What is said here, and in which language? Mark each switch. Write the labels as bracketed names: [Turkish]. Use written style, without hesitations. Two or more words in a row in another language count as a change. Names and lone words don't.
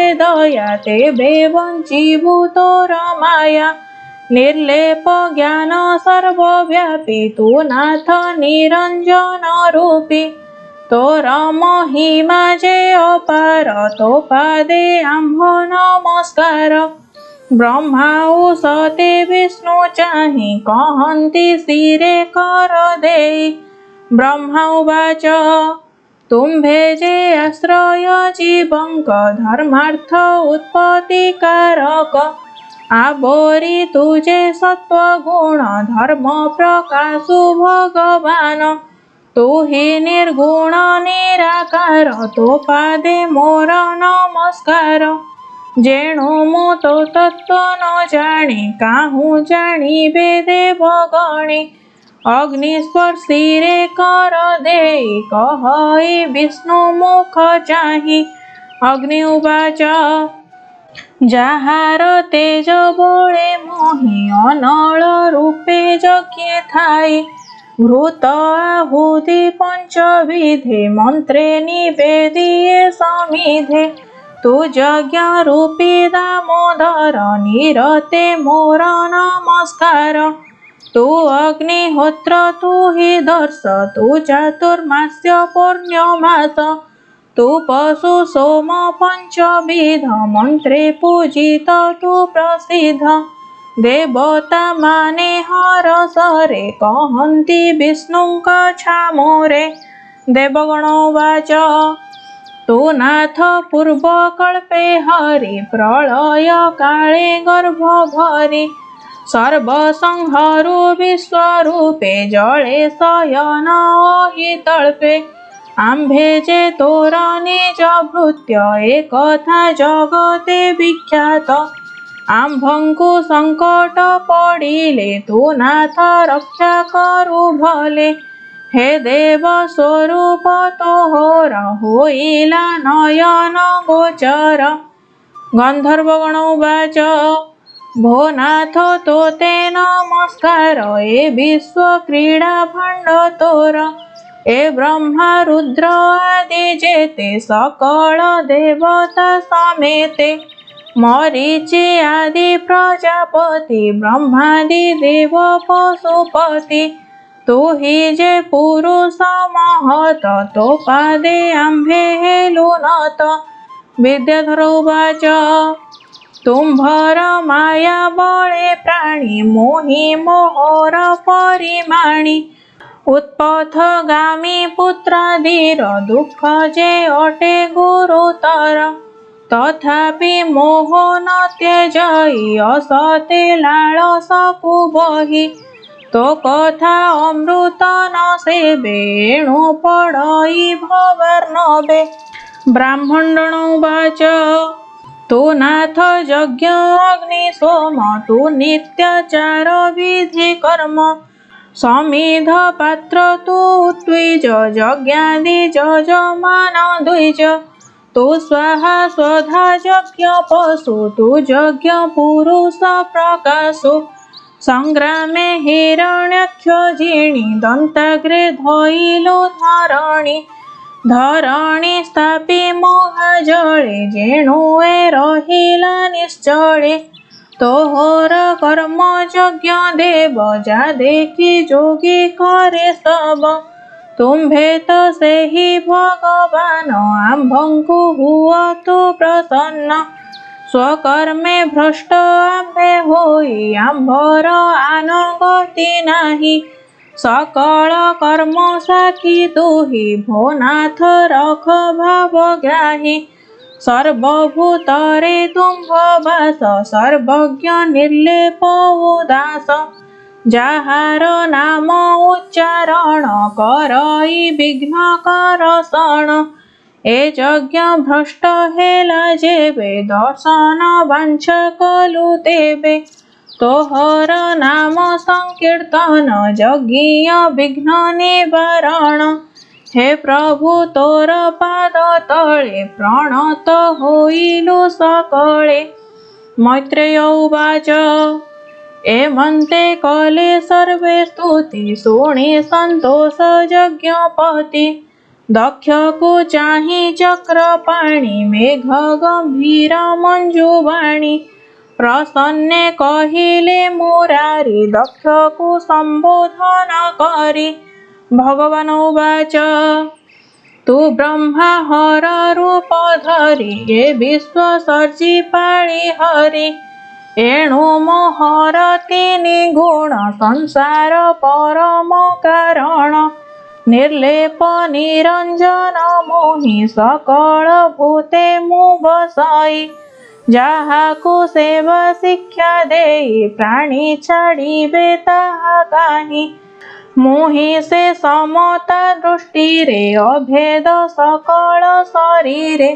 [Odia] ଦୟା ତେବେ ବଞ୍ଚିବୁ ତୋର ମାୟା ନିର୍ଲେପ ଜ୍ଞାନ ସର୍ବବ୍ୟାପୀ ତୂ ନାଥ ନିରଞ୍ଜନ ରୂପୀ ତୋର ମହିମା ଯେ ଅପାର ତୋ ପାଦେ ଆମ୍ଭ ନମସ୍କାର ବ୍ରହ୍ମା ସତେ ବିଷ୍ଣୁ ଚାହି କହନ୍ତି ଶିରେ କର ଦେଇ ବ୍ରହ୍ମା ଉବାଚ ତୁମ୍ଭେ ଯେ ଆଶ୍ରୟ ଜୀବଙ୍କ ଧର୍ମାର୍ଥ ଉତ୍ପତ୍ତି କାରକ ଆବୋରୀ ତୁଝେ ସତ୍ୱଗୁଣ ଧର୍ମ ପ୍ରକାଶୁ ଭଗବାନ ତୂ ହି ନିର୍ଗୁଣ ନିରାକାର ତୋ ପାଦେ ମୋର ନମସ୍କାର ଯେଣୁ ମୁ ତୋ ତତ୍ୱ ନ ଜାଣେ କାହୁଁ ଜାଣିବେ ଦେବଗଣେ ଅଗ୍ନିସ୍ପର୍ଶୀ ରେ କର ଦେଇ କହଇ ବିଷ୍ଣୁ ମୁଖ ଚାହି ଅଗ୍ନି ଉବାଚ ଯାହାର ତେଜ ବଳେ ମୋହି ଅନଳ ରୂପେ ଯଜ୍ଞେ ଥାଇ ଘୃତ ଆହୁତି ପଞ୍ଚବିଧେ ମନ୍ତ୍ରେ ନିବେଦିଏ ସମିଧେ ତୂ ଯଜ୍ଞ ରୂପୀ ଦାମୋଦର ନିରତେ ମୋର ନମସ୍କାର ତୂ ଅଗ୍ନିହୋତ୍ର ତୂ ହି ଦର୍ଶ ତୂ ଚାତୁର୍ମାସ୍ୟ ପୂର୍ଣ୍ଣ୍ୟମାସ ତୂ ପଶୁ ସୋମ ପଞ୍ଚବିଧ ମନ୍ତ୍ରେ ପୂଜିତ ତୂ ପ୍ରସିଦ୍ଧ ଦେବତା ମାନେ ହରଷରେ କହନ୍ତି ବିଷ୍ଣୁଙ୍କ ଛାମୁରେ ଦେବଗଣ ଉବାଚ ତୂ ନାଥ ପୂର୍ବକଳ୍ପେ ହରି ପ୍ରଳୟ କାଳେ ଗର୍ଭ ଭରି ସର୍ବସଂହାରୁ ବିଶ୍ୱରୂପେ ଜଳେ ଶୟନ ଅହିତଳ୍ପେ ଆମ୍ଭେ ଯେ ତୋର ନିଜ ଭୃତ୍ୟ ଏକଥା ଜଗତେ ବିଖ୍ୟାତ ଆମ୍ଭଙ୍କୁ ସଙ୍କଟ ପଡ଼ିଲେ ତୂ ନାଥ ରକ୍ଷା କରୁ ଭଲେ ହେ ଦେବ ସ୍ୱରୂପ ତୋହର ହୋଇଲା ନୟନ ଗୋଚର ଗନ୍ଧର୍ବଗଣ ଉବାଚ ଭୋ ନାଥ ତୋତେ ନମସ୍କାର ଏ ବିଶ୍ୱ କ୍ରୀଡ଼ା ଭାଣ୍ଡ ତୋର ଏ ବ୍ରହ୍ମା ରୁଦ୍ର ଆଦି ଯେତେ ସକଳ ଦେବତା ସମେତେ ମରୀଚି ଆଦି ପ୍ରଜାପତି ବ୍ରହ୍ମାଦି ଦେବ ପଶୁପତି ତୂ ହି ଯେ ପୁରୁଷ ମହତ ତୋ ପାଦେ ଆମ୍ଭେ ହେଲୁନତ ବିଦ୍ୟାଧର ଉବାଚ ତୁମ୍ଭର ମାୟା ବଳେ ପ୍ରାଣୀ ମୋହି ମୋହର ପରିମାଣୀ ଉତ୍ପଥଗାମୀ ପୁତ୍ରାଦିର ଦୁଃଖ ଯେ ଅଟେ ଗୁରୁତର ତଥାପି ମୋହ ନ ତ୍ୟଜଇ ଅସତେ ଲାଳସକୁ ବହି ତୋ କଥା ଅମୃତ ନ ସେବେ ଏଣୁ ପଡ଼ଇ ଭବାର୍ଣ୍ଣବେ ବ୍ରାହ୍ମଣ ଉବାଚ ତୂ ନାଥ ଯଜ୍ଞ ଅଗ୍ନି ସୋମ ତୂ ନିତ୍ୟାଚାର ବିଧି କର୍ମ ସମିଧ ପାତ୍ର ତୁ ଦ୍ୱିଜ ଯଜ୍ଞାଦି ଯଜମାନ ଦ୍ୱିଜ ତୁ ସ୍ୱାହା ସ୍ୱଧା ଯଜ୍ଞ ପଶୁ ତୁ ଯଜ୍ଞ ପୁରୁଷ ପ୍ରକାଶୁ ସଂଗ୍ରାମେ ହିରଣ୍ୟାକ୍ଷ ଜିଣି ଦନ୍ତାଗ୍ରେ ଧଇଲୁ ଧରଣୀ ଧରଣୀ ସ୍ଥାପି ମହାଜଳେ ଯେଣୁଏ ରହିଲା ନିଶ୍ଚଳେ ତୋହର କର୍ମ ଯଜ୍ଞ ଦେବ ଯା ଦେଖି ଯୋଗୀ କରେ ସ୍ତବ ତୁମ୍ଭେ ତ ସେହି ଭଗବାନ ଆମ୍ଭଙ୍କୁ ହୁଅ ତୁ ପ୍ରସନ୍ନ ସ୍ୱକର୍ମେ ଭ୍ରଷ୍ଟ ଆମ୍ଭେ ହୋଇ ଆମ୍ଭର ଆନଗତି ନାହିଁ ସକଳ କର୍ମ ସାଖୀ ତୁହି ଭୋନାଥ ରଖ ଭାବଗ୍ରାହୀ ସର୍ବଭୂତରେ ତୁମ୍ଭ ବାସ ସର୍ବଜ୍ଞ ନିର୍ଲେପ ଉଦାସ ଯାହାର ନାମ ଉଚ୍ଚାରଣ କରଇ ବିଘ୍ନ କରଷଣ ଏ ଯଜ୍ଞ ଭ୍ରଷ୍ଟ ହେଲା ଯେବେ ଦର୍ଶନ ବାଞ୍ଛ କଲୁ ତେବେ ତୋହର ନାମ ସଂକୀର୍ତ୍ତନ ଯଜ୍ଞ ବିଘ୍ନ ନିବାରଣ ହେ ପ୍ରଭୁ ତୋର ପାଦ ତଳେ ପ୍ରଣତ ହୋଇଲୁ ସକଳେ ମୈତ୍ରେୟ ଉବାଚ ଏମନ୍ତେ କଲେ ସର୍ବେ ସ୍ତୁତି ଶୁଣି ସନ୍ତୋଷ ଯଜ୍ଞପତି ଦକ୍ଷକୁ ଚାହି ଚକ୍ରପାଣି ମେଘ ଗମ୍ଭୀର ମଞ୍ଜୁବାଣୀ ପ୍ରସନ୍ନେ କହିଲେ ମୁରାରି ଦକ୍ଷକୁ ସମ୍ବୋଧନ କରି ଭଗବାନ ଉବାଚ ତୁ ବ୍ରହ୍ମା ହର ରୂପ ଧରି ଏ ବିଶ୍ୱ ସର୍ଜି ପାଳି ହରି ଏଣୁ ମୋହର ତିନି ଗୁଣ ସଂସାର ପରମ କାରଣ ନିର୍ଲେପ ନିରଞ୍ଜନ ମୋହି ସକଳ ଭୂତେ ମୁ ବସାଇ ଯାହାକୁ ସେବା ଶିକ୍ଷା ଦେଇ ପ୍ରାଣୀ ଛାଡ଼ିବେ ତାହା କାହିଁ ମୁହିଁ ସେ ସମତା ଦୃଷ୍ଟିରେ ଅଭେଦ ସକଳ ଶରୀରେ